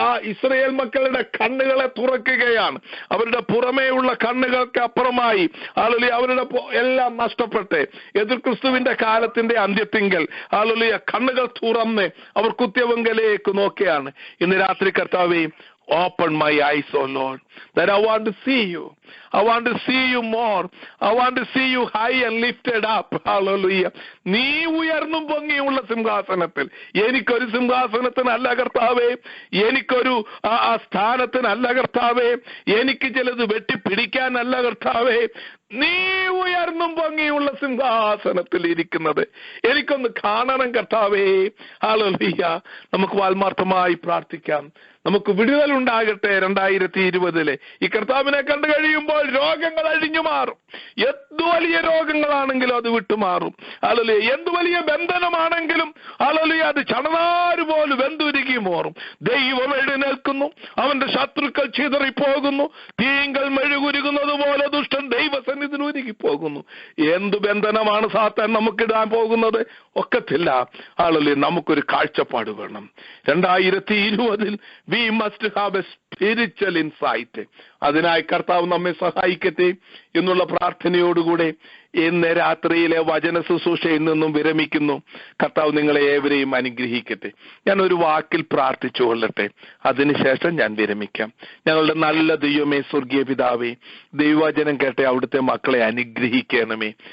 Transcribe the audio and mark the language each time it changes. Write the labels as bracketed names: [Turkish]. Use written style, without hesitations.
[Malayalam] Israel മക്കളുടെ കണ്ണുകളെ തുറക്കുകയാണ്. അവരുടെ പുറമേയുള്ള കണ്ണുകൾക്ക് അപ്പുറമായി ഹല്ലേലൂയ അവരുടെ എല്ലാം നഷ്ടപ്പെട്ട് എതിർ ക്രിസ്തുവിന്റെ കാലത്തിന്റെ അന്ത്യത്തിങ്കൽ ഹല്ലേലൂയ കണ്ണുകൾ തുറന്ന് അവർ കുത്യവങ്കലേക്ക് നോക്കുകയാണ്. ഇന്ന് രാത്രി കർത്താവേ [English] Open my eyes, O Lord, that I want to see you. I want to see you more. I want to see you high and lifted up. [Malayalam] Hallelujah. നീ ഉയർന്നും പൊങ്ങിയുള്ള സിംഹാസനത്തിൽ. എനിക്കൊരു സിംഹാസനത്തിനല്ല കർത്താവേ, എനിക്കൊരു സ്ഥാനത്തിനല്ല കർത്താവേ, എനിക്ക് ചിലത് വെട്ടിപ്പിടിക്കാനല്ല കർത്താവേ, നീ ഉയർന്നും പൊങ്ങിയുള്ള സിംഹാസനത്തിൽ ഇരിക്കുന്നത് എനിക്കൊന്ന് കാണണം കർത്താവേ. ഹല്ലേലൂയ. നമുക്ക് ആത്മാർത്ഥമായി പ്രാർത്ഥിക്കാം. നമുക്ക് വിടുതൽ ഉണ്ടാകട്ടെ. 2020 ഈ കർത്താവിനെ കണ്ടു കഴിയുമ്പോൾ രോഗങ്ങൾ അഴിഞ്ഞു മാറും. എന്ത് വലിയ രോഗങ്ങളാണെങ്കിലും അത് വിട്ടുമാറും. ഹല്ലേലൂയ. എന്ത് വലിയ ബന്ധനമാണെങ്കിലും ഹല്ലേലൂയ അത് ചണനാര് പോലെ വെന്തുരുകി മാറും. ദൈവം എഴുന്നേൽക്കുന്നു, അവന്റെ ശത്രുക്കൾ ചിതറിപ്പോകുന്നു. തീങ്കൽ മെഴുകുരുകുന്നത് പോലെ ദുഷ്ടൻ ദൈവസന്നിധിയിൽ ഉരുകി പോകുന്നു. എന്ത് ബന്ധനമാണ് സാത്താൻ നമുക്കിടാൻ പോകുന്നത്? ഒക്കത്തില്ല. ഹല്ലേലൂയ. നമുക്കൊരു കാഴ്ചപ്പാട് വേണം. [English] 2020 we must have a spiritual insight. [Malayalam] അതിനായി കർത്താവ് നമ്മെ സഹായിക്കട്ടെ എന്നുള്ള പ്രാർത്ഥനയോടുകൂടെ ഇന്ന് രാത്രിയിലെ വചന ശുശ്രൂഷയിൽ നിന്നും വിരമിക്കുന്നു. കർത്താവ് നിങ്ങളെ ഏവരെയും അനുഗ്രഹിക്കട്ടെ. ഞാൻ ഒരു വാക്കിൽ പ്രാർത്ഥിച്ചു കൊള്ളട്ടെ, അതിനുശേഷം ഞാൻ വിരമിക്കാം. ഞങ്ങളുടെ നല്ല ദൈവമേ, സ്വർഗീയ പിതാവേ, ദൈവവചനം കേട്ടെ അവിടുത്തെ മക്കളെ അനുഗ്രഹിക്കണമേ.